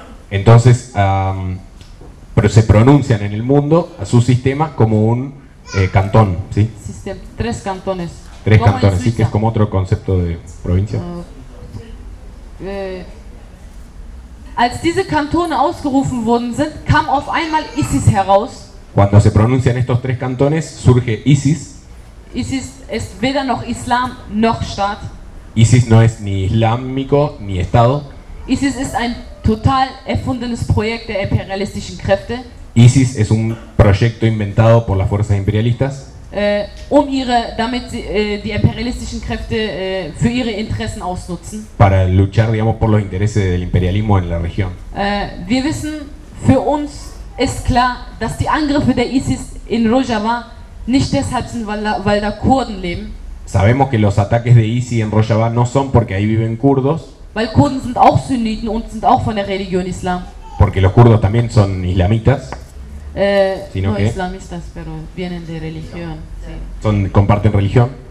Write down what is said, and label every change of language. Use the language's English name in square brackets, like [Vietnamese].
[Spanish] Entonces, se pronuncian en el mundo a su sistema como un cantón, ¿sí? System, tres cantones. Tres como cantones, sí, que es como otro concepto de provincia. [German] Als diese Kantone ausgerufen worden sind, kam auf einmal ISIS heraus. [Spanish] Cuando se pronuncian estos tres cantones, surge ISIS. [German] ISIS ist weder noch Islam noch Staat. [Spanish] ISIS no es ni islámico ni Estado. [German] ISIS ist ein total erfundenes Projekt der imperialistischen Kräfte. [Spanish] ISIS es un proyecto inventado por las fuerzas imperialistas. [German] um ihre, damit sie, die imperialistischen Kräfte für ihre Interessen ausnutzen. [Spanish] Para luchar, digamos, por los intereses del imperialismo en la región. Wir wissen, für uns ist klar, dass die Angriffe der ISIS in Rojava nicht deshalb sind, weil da Kurden leben. Sabemos que los ataques de ISIS en Rojava no son porque ahí viven kurdos. Weil Kurden sind auch Sunniten und sind auch von der Religion Islam. Porque los kurdos también son islamitas. Sino no que islamistas, pero vienen de religión. Sí. Son, comparten religión.